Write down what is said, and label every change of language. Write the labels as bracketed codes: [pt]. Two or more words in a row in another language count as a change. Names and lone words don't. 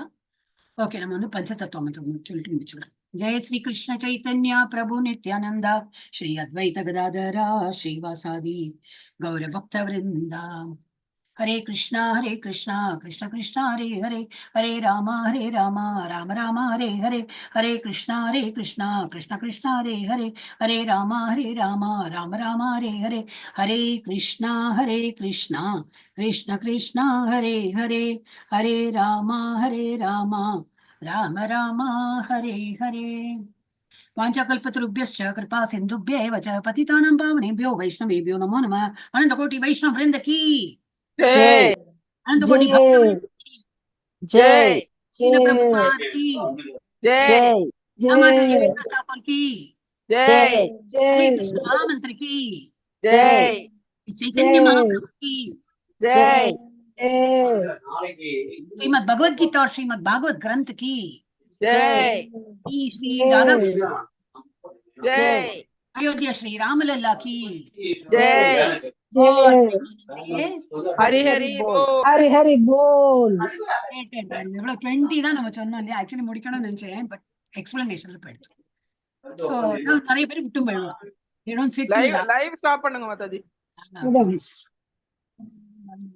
[ta] ஓகே, நம்ம பஞ்சதத்துவம் சொல்லிட்டு முடிச்சுக்கலாம். [sa] जय श्री कृष्ण चैतन्य प्रभु नित्यानन्द श्री अद्वैत गदाधर श्रीवासादि गौर भक्त वृन्द. ஹரே கிருஷ்ணா கிருஷ்ண கிருஷ்ணா ஹரே ஹரே, ஹரே ராமா ராம ராம ஹரே ஹரே, ஹரே கிருஷ்ணா கிருஷ்ண கிருஷ்ணா ஹரே ஹரே, ஹரே ராமா ராம ராம ஹரே ஹரே, ஹரே கிருஷ்ணா கிருஷ்ண கிருஷ்ணா ஹரே ஹரே, ஹரே ராமா ராம ராம ஹரே ஹரே. वाञ्छाकल्पतरुभ्यश्च कृपा सिन्धुभ्य एव च पतितानां पावनेभ्यो वैष्णवेभ्यो नमो नमः. [hi] अनन्तकोटि वैष्णव वृंद की जय, अनन्तकोटि जय, जय, श्रील प्रभुपाद की जय, माता जय, जगन्नाथ ठाकुर की जय, हरे जय, कृष्ण महामंत्र की जय, चैतन्य महाप्रभु की जय, श्रीमद् भगवद गीता और श्रीमद् भागवत ग्रंथ की जय, श्री राधा जय, अयोध्या श्री रामलला की जय, हरि हरि बोल. हरि हरि बोल. [ta] 20 தான் நம்ம சொன்னோம் இல்லையா. ஆக்சுவலி முடிக்கணும்னு நினைச்சேன், பட் எக்ஸ்பிளனேஷன்ல போயிடுச்சு. சோ நிறைய பேர் விட்டும் போயிடலாம். [en] live stop [ta] பண்ணுங்க மாதாஜி.